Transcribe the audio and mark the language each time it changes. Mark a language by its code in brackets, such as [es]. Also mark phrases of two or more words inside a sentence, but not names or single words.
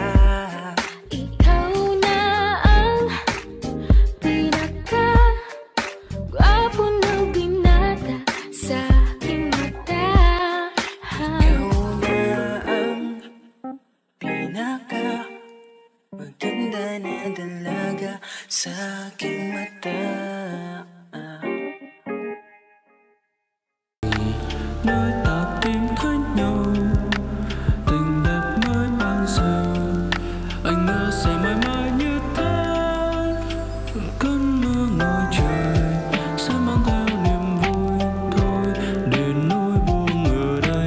[tl] Ikaw na ang pinaka gwapo na binata sa aking mata. Ikaw na ang pinaka maganda na dalaga sa aking mata. [vi] Nơi ta tìm thấy nhau, tình đẹp mới ban giờ. Anh ngỡ sẽ mãi mãi như thế. Cơn mưa ngồi trời sẽ mang theo niềm vui thôi, để nỗi buồn ở đây.